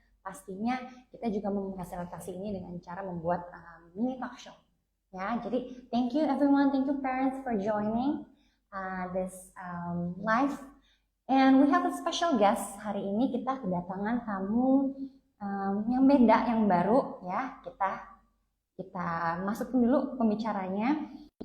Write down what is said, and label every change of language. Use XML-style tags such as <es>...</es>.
<id>Pastinya kita juga memfasilitasi ini dengan cara membuat mini talk show. Ya, jadi</id> <en>thank you everyone, thank you parents for joining this live. And we have a special guest.</en> <id>Hari ini kita kedatangan tamu yang beda, yang baru ya. Kita masukin dulu pembicaranya.</id>